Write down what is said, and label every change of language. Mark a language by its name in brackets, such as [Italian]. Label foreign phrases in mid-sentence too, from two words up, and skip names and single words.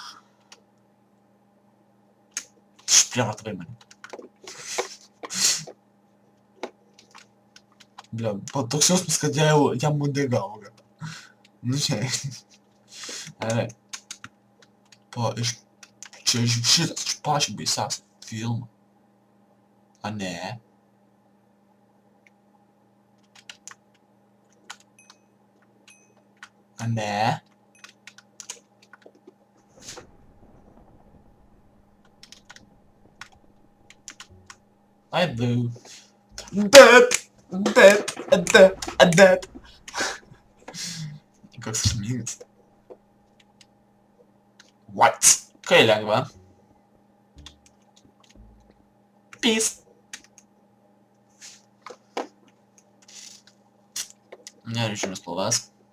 [Lithuanian] Išprievartavai mane. Bля, toks jausmas, kad jam uodega auga. Nu čia. Gerai. Čia šitas iš pačio baisiausias filmo. A ne? A ne? [English] I do. [Lithuanian] Bet. Koks šmygas. What? Kai lengva. Peace. Nereičiame spalvas.